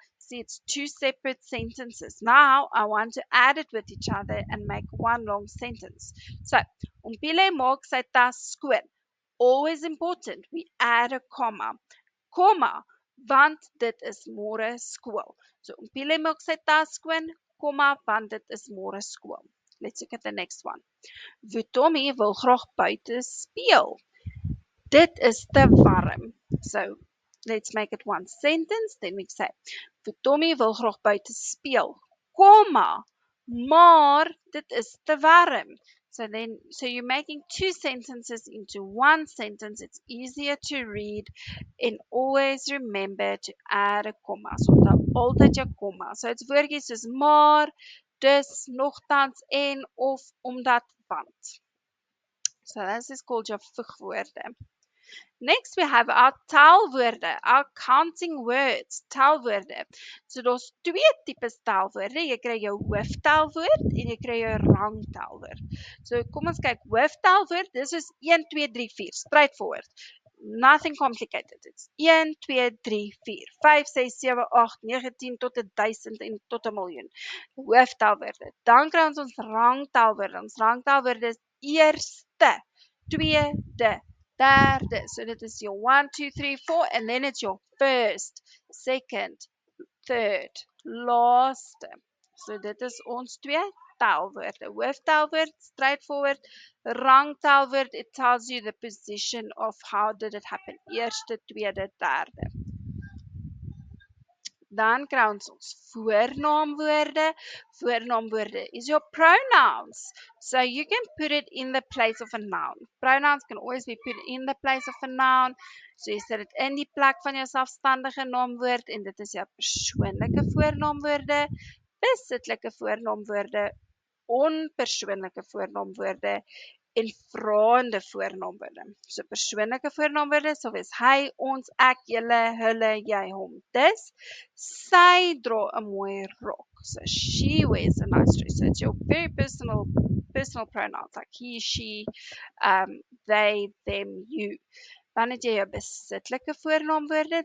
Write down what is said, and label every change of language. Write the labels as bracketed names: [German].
[English] See, it's two separate sentences. Now, I want to add it with each other and make one long sentence. So, [Afrikaans] Ompile maak sy tas skoon. [English] Always important, we add a comma. [Afrikaans] Comma, want dit is môre skool. So, Ompile maak sy tas skoon, comma, want dit is môre skool. [English] Let's look at the next one. [Afrikaans] Vutomi wil graag buite speel. Dit is te warm. [English] So, let's make it one sentence. Then we say, [Afrikaans] Vutomi wil graag buite speel, komma, maar dit is te warm. [English] So you're making two sentences into one sentence. It's easier to read, and always remember to add a comma. [Afrikaans] So altyd jou komma. So it's woordjies soos maar, dus, nogtans, en, of, omdat, want. [English] So this is called your [Afrikaans] voegwoorde. [English] Next, we have our telwoorde, our counting words, telwoorde. [Afrikaans] So daar's twee tipes telwoorde. Jy kry jou hooftelwoord en jy kry jou rangtelwoord. So kom ons kyk, hooftelwoord, dis is 1 2 3 4, straightforward. [English] Nothing complicated. It's 1 2 3 4 5 6 7 8 9 10 [Afrikaans] tot 1000 en tot 'n miljoen. [English] Hooftelwoorde. [Afrikaans] Dan kry ons rangtelwoorde. Ons rangtelwoorde is eerste, tweede, derde. [English] So dit is your 1 2 3 4 and then it's your first, second, third, laaste. [Afrikaans] So dit is ons twee telwoorde. Hooftelwoord, straightforward. [English] Rangtelwoord, it tells you the position of how did it happen. [Afrikaans] Eerste, tweede, derde. Dan kry ons voornaamwoorde. [English] Voornaamwoorde is your pronouns. So you can put it in the place of a noun. Pronouns can always be put in the place of a noun. [Afrikaans] So jy sit dit in die plek van jou selfstandige naamwoord en dit is jou persoonlike voornaamwoorde, besittelike voornaamwoorde, onpersoonlike voornaamwoorde en vraende voornaamwoorde. So persoonlike voornaamwoorde sal wees hy, ons, ek, julle, hulle, jy, hom. Dis sy dra 'n mooi rok. [English] So she wears a nice dress. So it's your very personal pronouns like he, she, they, them, you. [Afrikaans] Dan het jy jou besittelike voornaamwoorde.